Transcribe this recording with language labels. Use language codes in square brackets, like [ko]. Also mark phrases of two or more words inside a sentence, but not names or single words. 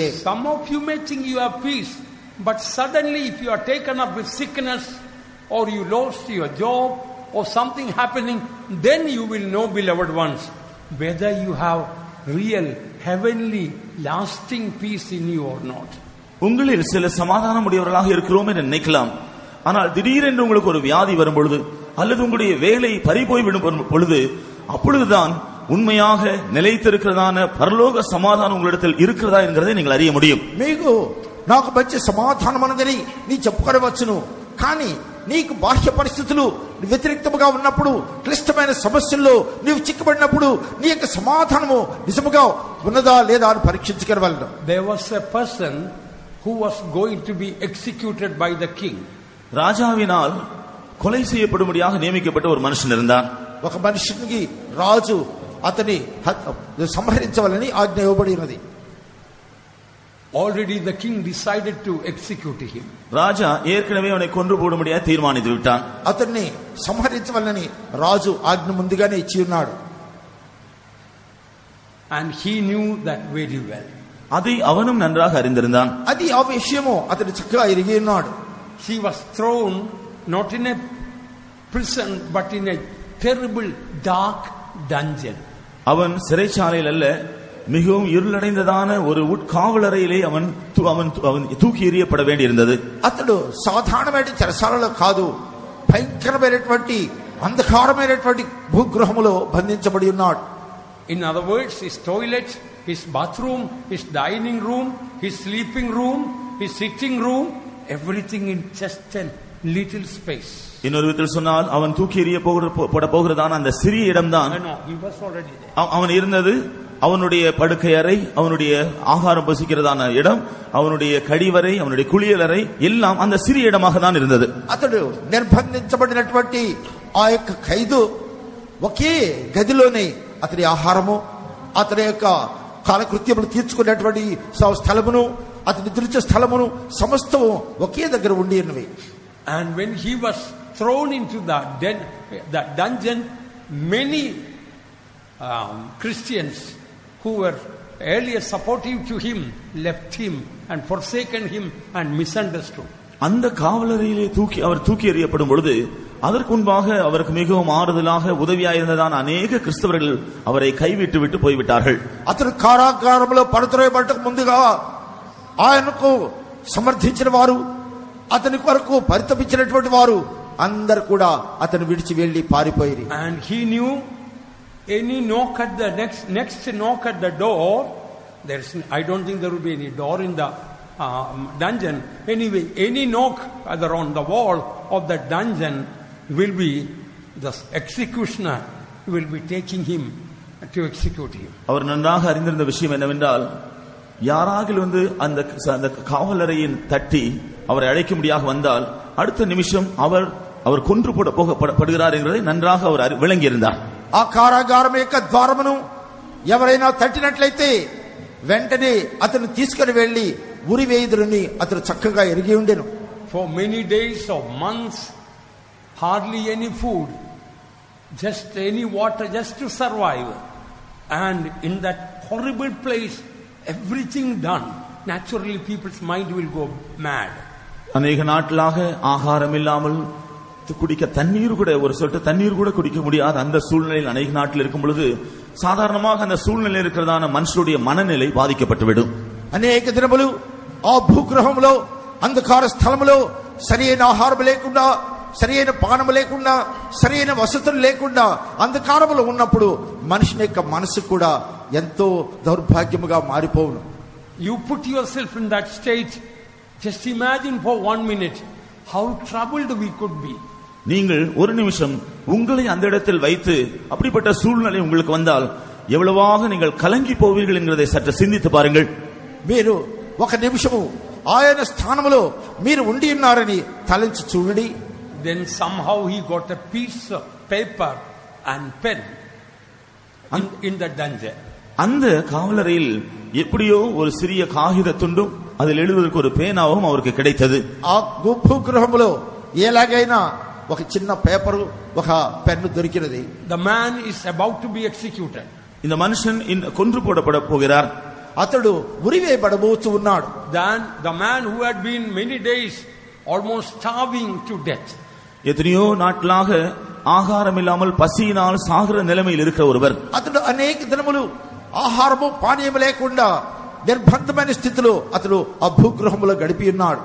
[en] Some of you may think you have peace, but suddenly if you are taken up with sickness or you lost your job or something happening, then you will know, beloved ones, whether you have real heavenly lasting peace in you or not. [ta] உங்களில் சில சமாதானம் உடையவர்களாக இருக்கிறோம் என்று நினைக்கலாம். ஆனால் திடீரென்று உங்களுக்கு ஒரு வியாதி வரும் பொழுது அல்லது உங்களுடைய வேலை பறிபோய் விடும் பொழுது அப்பொழுதுதான் உண்மையாக நிலைத்திருக்கிறதான பரலோக சமாதானம் உங்களிடத்தில் இருக்கிறதா என்கிறதை நீங்கள் அறிய முடியும். [te] మీకు నాకు మంచి సమాధానం అన్నదని నీ చెప్పుకోవచ్చును, కానీ నీకు బాహ్య పరిస్థితులు వ్యతిరేక్తముగా ఉన్నప్పుడు, క్లిష్టమైన సమస్యల్లో నీవు చిక్కుబడినప్పుడు నీ యొక్క సమాధానము నిజముగా ఉన్నదా లేదా అని పరీక్షించుకోగలరు. [en] There was a person who was going to be executed by the king. [ta] ராஜாவினால் கொலை செய்யப்படும்படியாக நியமிக்கப்பட்ட ஒரு மனுஷன் இருந்தார். [te] ఒక మనిషికి రాజు అతని సంహరించవాలని ఆజ్ఞ ఇవ్వబడి ఉన్నది. [en] Already the king decided to execute him. [ta] ராஜா ஏற்கனவே அவனை கொன்று போடும்படியாக தீர்மானித்து விட்டான். [te] అతన్ని సంహరించవాలని రాజు ఆజ్ఞ ముందుగానే ఇచ్చి ఉన్నాడు. [en] And he knew that very well. [ta] அதை அவனும் நன்றாக அறிந்திருந்தான். [te] అది ఆ విషయము అతను చక్కగా ఎరిగి ఉన్నాడు. [en] He was thrown not in a prison but in a terrible dark dungeon. [ta] அவன் சிறைச்சாலையில் அல்ல, மிகவும் இருளடைந்ததான ஒரு உட்காவலறையிலே அவன் தூக்கி எறியப்பட வேண்டியிருந்தது. [te] అతడు సాధారణమైన చెరసాలలో కాదు, భయంకరమైనటువంటి అంధకారమైనటువంటి భూగృహములో బంధించబడి ఉన్నాడు. [en] In other words, his toilet, his bathroom, his dining room, his sleeping room, his sitting room, everything in just a little space. [ta] இன்னொரு விதத்தில் சொன்னால் அவன் தூக்கி எறிய போட போகிறதான அந்த சிறிய இடம்தான் அவன் இருந்தது. அவனுடைய படுக்கை அறை, அவனுடைய ஆகாரம் பசிக்கிறதான இடம், அவனுடைய கழிவறை, அவனுடைய குளியலறை எல்லாம் அந்த சிறிய இடமாக தான் இருந்தது. [te] అతడు నిర్బంధించబడినటువంటి ఆ యొక్క ఖైదు ఒకే గదిలోనే అతని ఆహారము, అతని యొక్క కాలకృత్యములు తీర్చుకునేటువంటి స్థలమును, అతని నిద్రించే స్థలమును సమస్తము ఒకే దగ్గర ఉండి ఉన్నవి. [en] And when he was thrown into that dungeon, many Christians who were earlier supportive to him left him and forsaken him and misunderstood. [ta] அந்த காவலரையிலே அவர் தூக்கி எறியப்படும் பொழுது அதற்கு முன்பாக அவருக்கு மிகவும் ஆறுதலாக உதவியாயிருந்ததான அநேக கிறிஸ்தவர்கள் அவரை கைவிட்டு விட்டு போய்விட்டார்கள். [te] అతను కారాగారంలో పడద్రోయబడటకు ముందుగా ఆయనకు సమర్థించిన వారు, అతని కొరకు పరితపించినటువంటి వారు అందరు కూడా అతను విడిచి వెళ్లి పారిపోయారు. [en] And he knew any knock at the next knock at the door, I don't think there will be any door in the dungeon. Anyway, any knock on the wall of the dungeon will be the executioner will be taking him to execute him. [ta] அவர் நன்றாக அறிந்திருந்த விஷயம் என்னவென்றால், யாராகிலும் வந்து அந்த காவலரையின் தட்டி அவரை அழைக்கும்படியாக வந்தால் அடுத்த நிமிஷம் அவர் கொன்று போடப்படுகிறார் என்பதை நன்றாக அவர் விளங்கியிருந்தார். [te] ఆ కారాగారం యొక్క ద్వారమును ఎవరైనా తట్టినట్లయితే వెంటనే అతను తీసుకుని వెళ్లి ఉరివేయుదురని అతను చక్కగా ఎరిగి ఉండెను. [en] For many days or months, hardly any food, just any water, just to survive. And in that horrible place, everything done. Naturally, people's mind will go mad. [ta] அநேக நாட்களாக ஆகாரம் இல்லாமல் குடிக்க தண்ணீர் கூட ஒரு சொட்டு தண்ணீர் கூட குடிக்க முடியாத அந்த சூழ்நிலையில் அநேக நாட்டில் இருக்கும் பொழுது சாதாரணமாக அந்த சூழ்நிலையில் இருக்கிறதான மனுஷனுடைய மனநிலை பாதிக்கப்பட்டுவிடும். [te] అనేక దినములు ఆ భూగ్రహంలో అంధకార స్థలములో సరైన ఆహారం లేకుండా, సరైన పానము లేకుండా, సరైన వసతులు లేకుండా అంధకారములో ఉన్నప్పుడు మనిషి యొక్క మనసు కూడా ఎంతో దౌర్భాగ్యముగా మారిపోవును. [en] You put yourself in that state. Just imagine for 1 minute how troubled we could be. [ta] நீங்கள் ஒரு நிமிஷம் உங்களை அந்த இடத்தில் வைத்து அப்படிப்பட்ட சூழ்நிலை உங்களுக்கு வந்தால் எவ்வளவாக நீங்கள் கலங்கி போவீர்கள் என்கிறதை சற்று சிந்தித்து பாருங்கள். [te] మీరు ఒక నిమిషము ఆయన స్థానములో మీరు ఉండి ఉన్నారని తలంచి చూడండి. [en] Then somehow he got a piece of paper and pen in the dungeon. [ta] அந்த காவலறையில் எப்படியோ ஒரு சிறிய காகித துண்டும் அதில் எழுதுவதற்கு ஒரு பேனாவும் அவருக்கு கிடைத்தது. [te] ఆ భూగృహములో ఎలాగైనా ఒక చిన్న పేపరు ఒక పెన్ను దొరికినది. [en] The man is about to be executed. [ta] இந்த மனுஷன் கொன்று போடப்பட போகிறார். [te] అతడు ఉరివేయబడబోతూ ఉన్నాడు. [en] Then the man who had been many days almost starving to death. [ta] எத்தனையோ நாட்களாக ஆகாரம் இல்லாமல் பசியினால் சாகிற நிலைமையில் இருக்கிற ஒருவர், [te] అతడు అనేక దినములు ఆహారము పానీయము లేకుండా నిర్బంధమైన స్థితిలో అతడు ఆ భూగృహములో గడిపి ఉన్నాడు.